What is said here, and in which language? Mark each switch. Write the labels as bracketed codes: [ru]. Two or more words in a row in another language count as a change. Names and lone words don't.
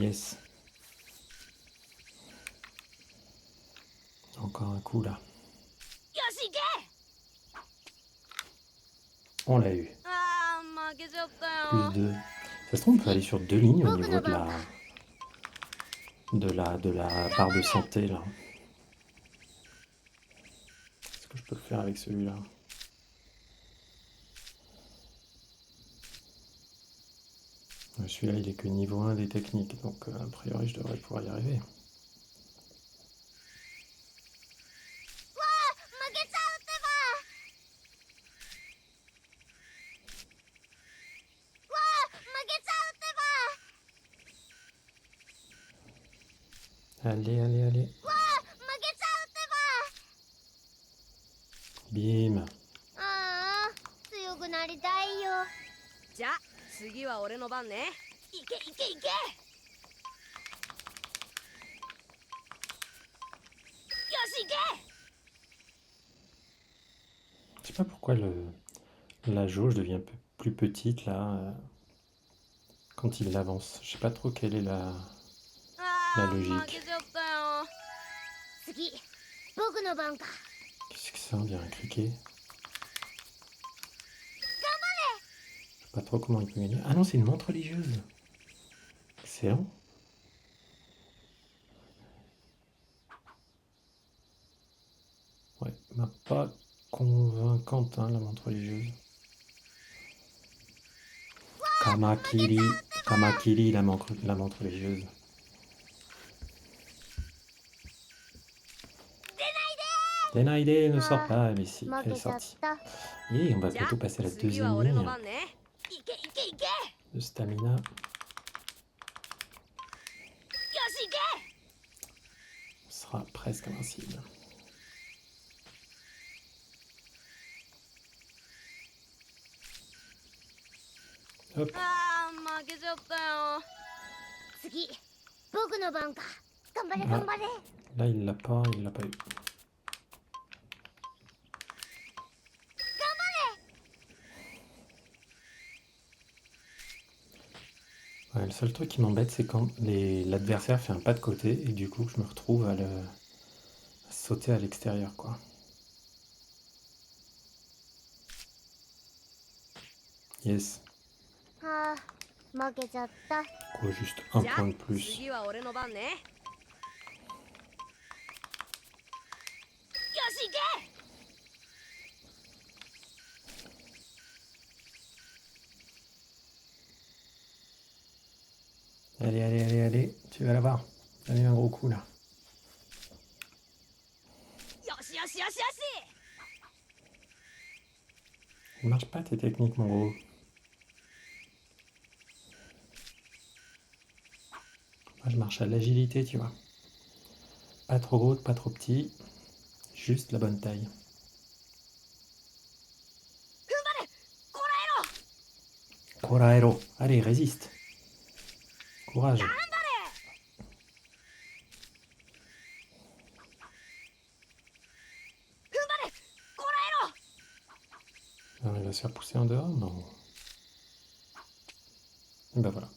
[fr] Yes. Encore un coup là. [ja] よし行け。 [fr] On l'a eu. [ja] あー負けちゃったよ。 [fr] Plus 2. Ça se trouve, on peut aller sur 2 lignes au niveau de la barre de santé là. Est-ce que je peux le faire avec celui-là? Celui-là, il est que niveau 1 des techniques, donc a priori, je devrais pouvoir y arriver. [ja] 負けちゃうってば。負けちゃうってば。 [fr] Allez, allez, allez. [ja] 負けちゃうってば。 [fr] Bim. [ja] ああ、強くなりたいよ。じゃあ次は俺の番ね。いけいけいけ。よし行け。 [fr] Je sais pas pourquoi la jauge devient un peu plus petite là quand il avance. Je sais pas trop quelle est la... あ La [ja] 負 [fr] logique. [ja] けちゃったよ。次僕の番か。 [fr] Qu'est-ce que c'est, on dirait un criquet. Je sais pas trop comment il peut gagner. Ah non, c'est une montre religieuse. Excellent. Ouais, m'a pas convaincante, hein, la montre religieuse. [ja] カマキリ、カマキリ, [fr] la montre religieuse. Denaide ne sort pas, mais si, [ja] 負 [fr] elle est [ja] けちゃっ [fr] sortie. [ja] た。 [fr] Et on va [ja] じゃあ [fr] bientôt passer à la [ja] 次 [fr] deuxième [ja] は俺の [fr] ligne [ja] 番ね。いけいけいけ。よ [fr] de stamina. [ja] しいけ。 [fr] On sera presque invincible. Hop, [ja] あー負けちゃったよ。次僕の番か。頑張れあ頑張れ。 [fr] là il l'a pas eu. Ouais, le seul truc qui m'embête, c'est quand l'adversaire fait un pas de côté et du coup je me retrouve à sauter à l'extérieur, quoi. Yes, [ja] はあ負けちゃった。 [fr] quoi, juste un [ja] じゃあ [fr] point de plus. [ja] 次は俺の番ね。よしいけ。 [fr] Allez, allez, allez, allez, tu vas l'avoir. Allez, un gros coup là. [ja] よしよしよしよし。 [fr] Il marche pas tes techniques, mon gros. Moi, je marche à l'agilité, tu vois. Pas trop gros, pas trop petit. Juste la bonne taille. [ja] こらえろ。 [fr] Coraero. Allez, résiste. Courage. [ja] こらえろ。 [fr] Alors, il va se faire pousser en dehors? Non. Et ben voilà.